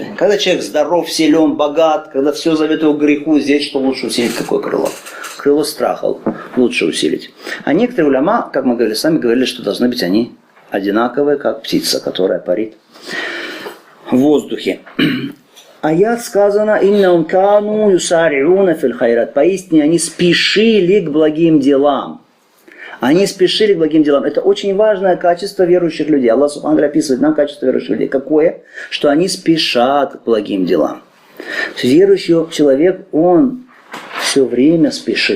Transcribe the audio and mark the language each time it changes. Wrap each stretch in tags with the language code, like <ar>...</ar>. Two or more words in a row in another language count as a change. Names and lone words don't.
<ru>Когда человек здоров, силен, богат, когда все зовет его к греху, здесь что лучше усилить какое крыло? Крыло страха лучше усилить. А некоторые уляма, как мы говорили, сами говорили, что должны быть они одинаковые, как птица, которая парит в воздухе. Аят сказано:</ru> <ar>«إنهم كانوا يسارعون في الخيرات».</ar> <ru>Поистине они спешили к благим делам. Они спешили к благим делам. Это очень важное качество верующих людей. Аллах</ru> <ar>سبحانه وتعالى</ar> <ru>описывает нам качество верующих людей. Какое? Что они спешат к благим делам. Верующий человек, он все время спешит.</ru>